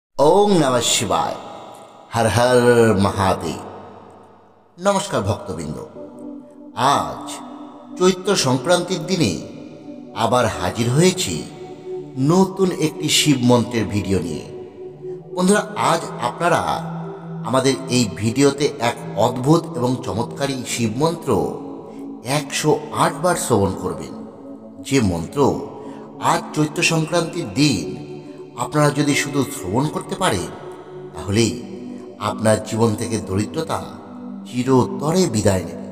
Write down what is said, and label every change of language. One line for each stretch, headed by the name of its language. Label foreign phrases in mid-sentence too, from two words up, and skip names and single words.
Sanskrit: ओम नमः शिवाय। हर हर महादेव।
Bangla: নমস্কার ভক্তবৃন্দ। আজ চৈত্র সংক্রান্তির দিনে আবার হাজির হয়েছি নতুন একটি শিব মন্ত্রের ভিডিও নিয়ে। বন্ধুরা, আজ আপনারা আমাদের এই ভিডিওতে এক অদ্ভুত এবং চমৎকারী শিব মন্ত্র 108 বার শ্রবণ করবেন। যে মন্ত্র আজ চৈত্র সংক্রান্তির দিন আপনারা যদি শুধু শ্রবণ করতে পারেন, তাহলে আপনার জীবন থেকে দরিদ্রতা চিরতরে বিদায় নেবে।